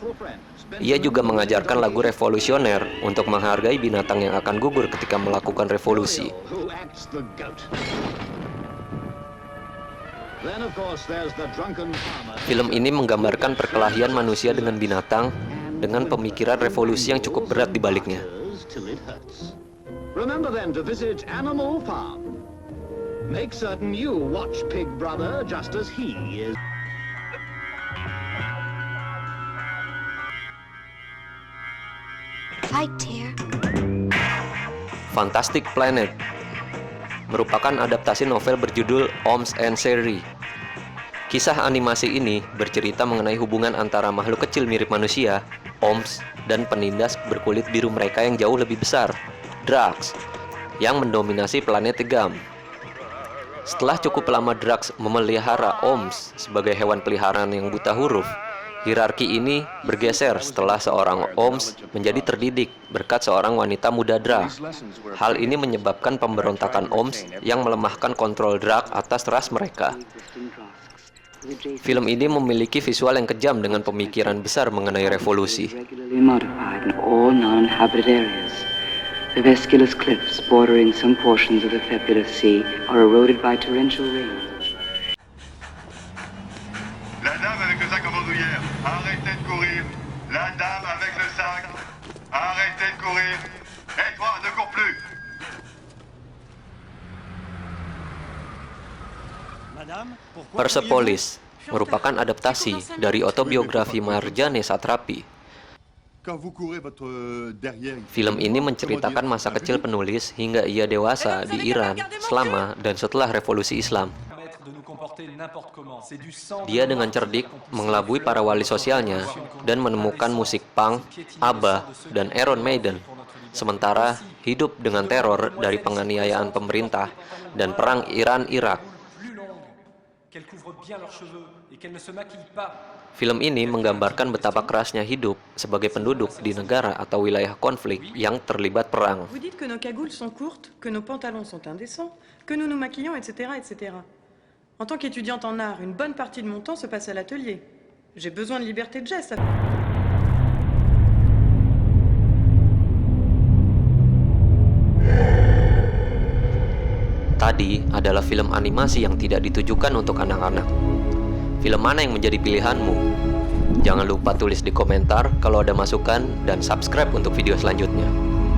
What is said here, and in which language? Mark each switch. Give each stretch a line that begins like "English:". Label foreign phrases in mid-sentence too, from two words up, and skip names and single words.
Indonesian: Ia juga mengajarkan lagu revolusioner untuk menghargai binatang yang akan gugur ketika melakukan revolusi. Film ini menggambarkan perkelahian manusia dengan binatang dengan pemikiran revolusi yang cukup berat di baliknya.
English: Remember then to visit Animal Farm. Make certain you watch Pig Brother just as he is. Fight, dear.
Indonesian: Fantastic Planet merupakan adaptasi novel berjudul Oms and Sherry. Kisah animasi ini bercerita mengenai hubungan antara makhluk kecil mirip manusia, Oms, dan penindas berkulit biru mereka yang jauh lebih besar, Drax, yang mendominasi planet Tegam. Setelah cukup lama Drax memelihara Oms sebagai hewan peliharaan yang buta huruf, hierarki ini bergeser setelah seorang Oms menjadi terdidik berkat seorang wanita muda Drax. Hal ini menyebabkan pemberontakan Oms yang melemahkan kontrol Drax atas ras mereka. Film ini memiliki visual yang kejam dengan pemikiran besar mengenai revolusi.
English: The Vesculus cliffs bordering some portions of the Fabulous Sea are eroded by torrential rain.
French: La dame avec le sac en bandoulière, arrêtez de courir. La dame avec le sac, arrêtez de courir. Et toi, ne cours plus.
Indonesian: Persepolis merupakan adaptasi dari autobiografi Marjane Satrapi. Film ini menceritakan masa kecil penulis hingga ia dewasa di Iran selama dan setelah revolusi Islam. Dia dengan cerdik mengelabui para wali sosialnya dan menemukan musik punk, ABBA, dan Iron Maiden. Sementara hidup dengan teror dari penganiayaan pemerintah dan perang Iran-Irak. Film ini menggambarkan betapa kerasnya hidup sebagai penduduk di negara atau wilayah konflik yang terlibat perang.
French: Vous dites que nos cagoules sont courtes, que nos pantalons sont indécents, que nous nous maquillons, etc., etc. En tant qu'étudiante en art, une bonne partie de mon temps se passe à l'atelier. J'ai besoin de liberté de geste.
Indonesian: Tadi adalah film animasi yang tidak ditujukan untuk anak-anak. Film mana yang menjadi pilihanmu? Jangan lupa tulis di komentar kalau ada masukan dan subscribe untuk video selanjutnya.